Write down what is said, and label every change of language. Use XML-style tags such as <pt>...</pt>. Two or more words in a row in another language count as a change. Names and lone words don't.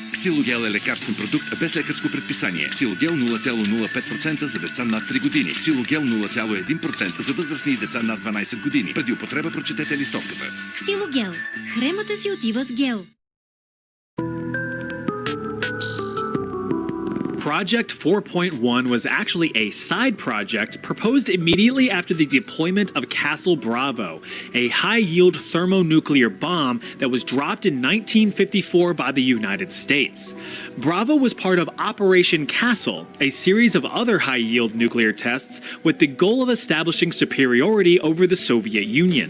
<bg>Ксилогел е лекарствен продукт без лекарско предписание. Ксилогел 0,05% за деца над 3 години. Ксилогел 0,1% за възрастни и деца над 12 години. Преди употреба прочетете листовката. Ксилогел. Хремата си отива с гел.</bg> <en>Project 4.1 was actually a side project proposed immediately after the deployment of Castle Bravo, a high-yield thermonuclear bomb that was dropped in 1954 by the United States. Bravo was part of Operation Castle, a series of other high-yield nuclear tests with the goal of establishing superiority over the Soviet Union.</en>